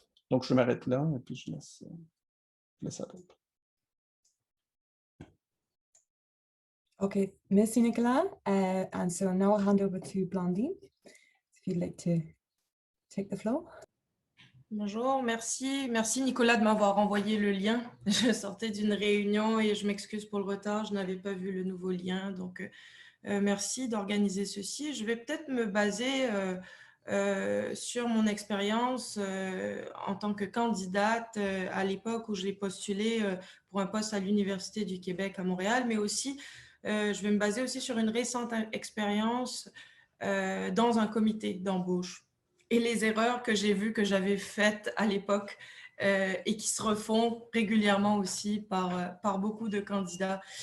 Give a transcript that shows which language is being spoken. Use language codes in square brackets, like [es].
[fr] Donc, je m'arrête là et puis je laisse à d'autres. Okay, merci Nicolas. [en] And so now I'll hand over to Blandine, if you'd like to take the floor. [fr] Bonjour, merci Nicolas de m'avoir envoyé le lien. Je sortais d'une réunion et je m'excuse pour le retard, je n'avais pas vu le nouveau lien, donc merci d'organiser ceci. Je vais peut-être me baser sur mon expérience en tant que candidate à l'époque où j'ai postulé pour un poste à l'Université du Québec à Montréal, mais aussi je vais me baser aussi sur une récente expérience dans un comité d'embauche et les erreurs que j'ai vues que j'avais faites à l'époque et qui se refont régulièrement aussi par beaucoup de candidats.